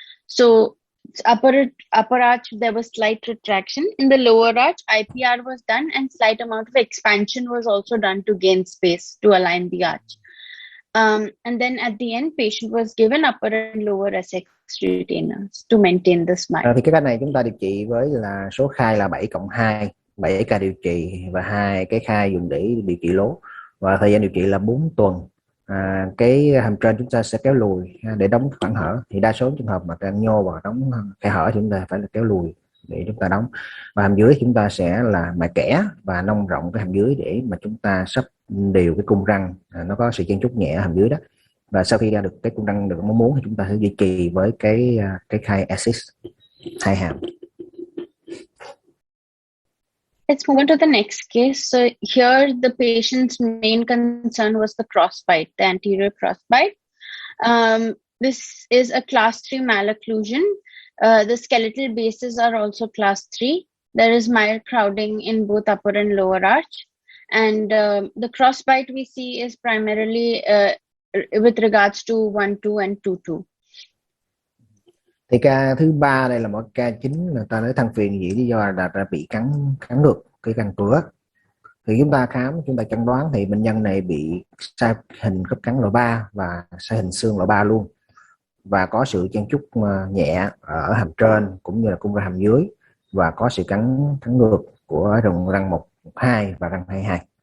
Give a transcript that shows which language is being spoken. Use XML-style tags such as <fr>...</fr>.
<en>So upper arch, there was slight retraction. In the lower arch, IPR was done and slight amount of expansion was also done to gain space to align the arch. And then at the end, patient was given upper and lower SX retainers to maintain the smile.</en> <vi>Thì cái cách này chúng ta điều trị với là số khai là 7+2, 7 ca điều trị và 2 cái khai dùng để điều trị lố, và thời gian điều trị là 4 tuần. Cái hàm trên chúng ta sẽ kéo lùi để đóng khoảng hở. Thì đa số trường hợp mà răng nhô và đóng khe hở chúng ta phải là kéo lùi để chúng ta đóng. Và hàm dưới chúng ta sẽ là mài kẽ và nông rộng cái hàm dưới để mà chúng ta sắp đều cái cung răng, nó có sự chen chúc nhẹ ở hàm dưới đó. Và sau khi ra được cái cung răng được mong muốn thì chúng ta sẽ duy trì với cái khai assist 2 hàm.</vi> <en>Let's move on to the next case. So here the patient's main concern was the crossbite, the anterior crossbite. This is a class 3 malocclusion. The skeletal bases are also class 3. There is mild crowding in both upper and lower arch. And the crossbite we see is primarily with regards to 1-2 and 2-2.</en> <vi>Thì ca thứ 3 đây là một ca chính, người ta nói than phiền vì lý do là bị cắn ngược cái răng cửa. Thì chúng ta khám, chúng ta chẩn đoán thì bệnh nhân này bị sai hình khớp cắn loại 3 và sai hình xương loại 3 luôn, và có sự chen chúc nhẹ ở hàm trên cũng như là cung răng hàm dưới, và có sự cắn ngược của răng 1-2 và răng 2-2.</vi>